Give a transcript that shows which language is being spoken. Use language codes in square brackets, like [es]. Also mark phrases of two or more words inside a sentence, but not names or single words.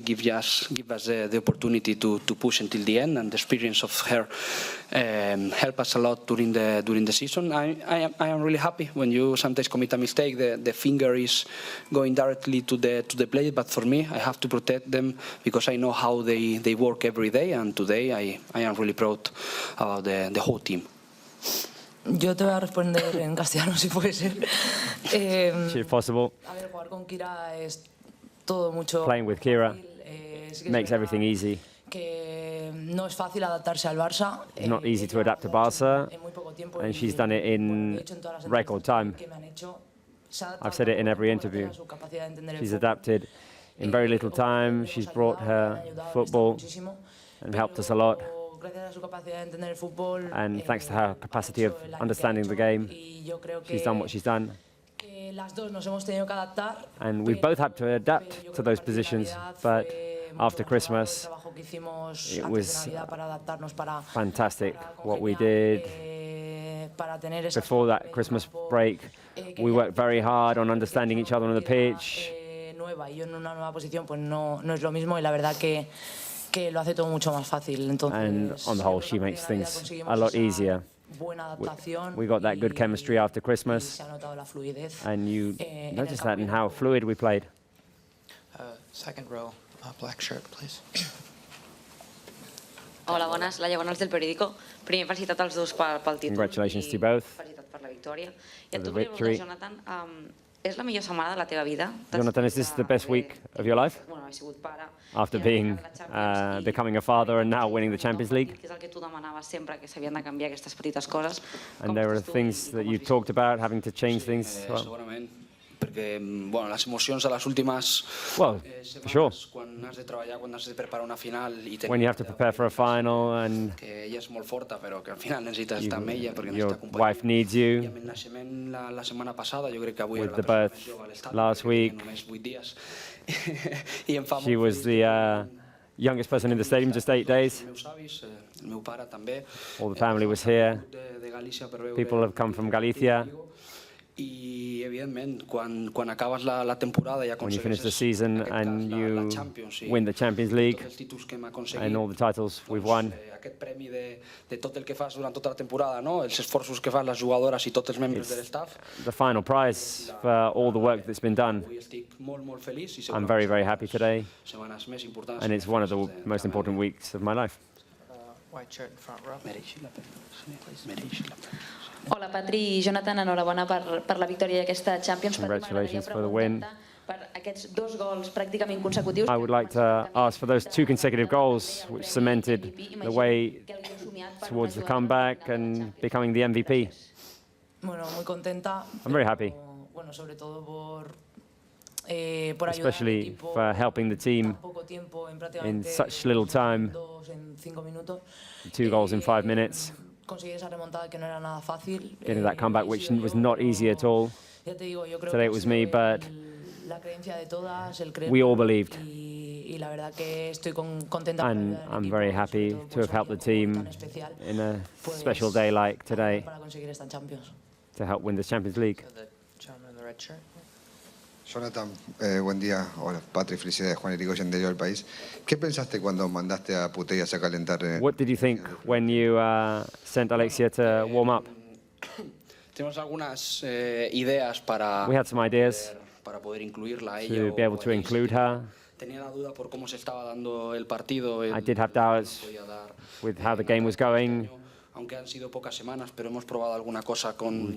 [en] Give us the opportunity to push until the end, and the experience of her helped us a lot during the season. I am really happy when you sometimes commit a mistake. The finger is going directly to the player, but for me, I have to protect them because I know how they work every day, and today I am really proud about the whole team. [es] Yo te voy a responder en castellano, si puede ser. [en] If possible. [es] A ver, jugar con Kira es todo mucho. [en] Playing with Kira makes everything easy. [es] Que no es fácil adaptarse al Barça. [en] It's not easy to adapt to Barça, and she's done it in record time. I've said it in every interview. She's adapted in very little time. She's brought her football and helped us a lot. And thanks to her capacity of understanding the game, she's done what she's done. And we've both had to adapt to those positions, but after Christmas, it was fantastic what we did. Before that Christmas break, we worked very hard on understanding each other on the pitch. [es] Que lo hace todo mucho más fácil. Entonces, [en] and on the whole, she makes things a lot easier. We got that good chemistry after Christmas, and you noticed that in how fluid we played. Second row, black shirt, please. [ca] Hola, bones. Laia Bonals del Periódico. Primer, felicitat als dos pel títol. [en] Congratulations to both. [ca] Felicitat per la victòria. I [en] For [ca] et [en] the [ca] volia preguntar, [en] victory. [ca] Jonathan, És la millor setmana de la teva vida? [en] Jonathan, is this the best week of your life? [ca] Bueno, he sigut pare. [en] After becoming a father and now winning the Champions League? [ca] Que és el que tu demanaves sempre, que s'havien de canviar aquestes petites coses. [en] And there are things that you talked about, having to change things. [ca] Segurament, perquè bueno, les emocions de les últimes setmanes, quan has de treballar, quan has de preparar una final i [en] when you have to prepare for a final and [ca] que ella és molt forta, però que al final necessites estar amb ella perquè [en] your [ca] necessita companyia. [en] wife needs you. [ca] I amb el naixement la setmana passada, jo crec que avui [en] With [ca] era [en] the [ca] la persona [en] birth [ca] més jove a l'estadi, [en] last week, [ca] només 8 dies. I em fa [en] she [ca] molt [en] was the youngest person in the stadium, just 8 days. [ca] Els meus avis, el meu pare també. [en] All the family was here. [ca] De Galícia per veure [en] People have come from Galicia. [ca] I evidentment quan acabes la temporada i [en] When you finish the [ca] aconsegueixes [en] season and you win the Champions League [ca] tots els títols que hem aconseguit, [en] and all the titles we've won, [ca] aquest premi de tot el que fas durant tota la temporada, no? Els esforços que fan les jugadores i tots els membres de l'estaf. [en] the final prize for all the work that's been done. [ca] Avui estic molt feliç i [en] I'm very, very happy today, [ca] setmanes més importants. [en] and it's one of the most important weeks of my life. White shirt in front row. [ca] Mereixi la pena. Mereixi la pena. Hola Patri i Jonathan, enhorabona per la victòria d'aquesta Champions. [en] Congratulations for the win. [ca] Per aquests 2 gols pràcticament consecutius. [en] I would like to ask for those 2 consecutive goals, which cemented the way towards the comeback and becoming the MVP. [es] Bueno, muy contenta. [en] I'm very happy, [es] Bueno, sobre todo por ayudar al [en] especially [es] equipo [en] for helping the team [es] poco tiempo, en [en] in [es] prácticamente [en] such little time. [es] 2 en 5 minutos. [en] 2 goals in 5 minutes, [es] Conseguir esa remontada que no era nada fácil. [en] getting that comeback, which was not easy at all. [es] Ya te digo, yo creo [en] Today [es] que [en] it was me, but [es] la creencia de todas, el creer [en] we all believed. [es] y la verdad que estoy contenta por [en] And [es] ayudar al [en] I'm [es] equipo, [en] very happy to have helped the team [es] especial, [en] in a special day like today [es] para conseguir esta Champions. [en] to help win the Champions League. The gentleman in the red shirt. [es] Jonathan, buen día. Hola, Patri, felicidades. Juan Irigoyen de El País. ¿Qué pensaste cuando mandaste a Putellas a calentar? [en] What did you think when you sent Alexia to warm up? [es] Tenemos algunas ideas para [en] We had some ideas [es] poder incluirla a ella [en] to be able to include her. [es] Tenía la duda por cómo se estaba dando el partido. [en] I did have doubts with how the game was going. [es] Aunque han sido pocas semanas, pero hemos probado alguna cosa con